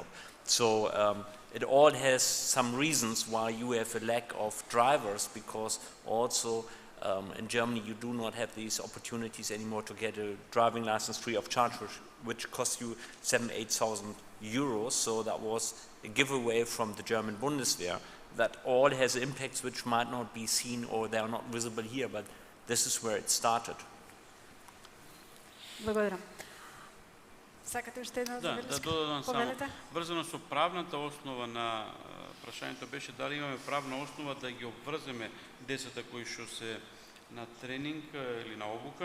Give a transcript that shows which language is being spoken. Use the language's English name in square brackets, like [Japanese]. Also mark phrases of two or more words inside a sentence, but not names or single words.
[English] So it all has some reasons why you have a lack of drivers, because also in Germany you do not have these opportunities anymore to get a driving license free of charge, which costs you 7,000–8,000 euros. So that was a giveaway from the German Bundeswehr. That all has impacts which might not be seen or they are not visible here, but this is where it started. [Macedonian] Благодарам. Сакате уште една забелешка? Да додадам само. Повелете. Врзано со правната основа на прашањето беше дали имаме правна основа да ги обврземе децата кои што се на тренинг или на обука.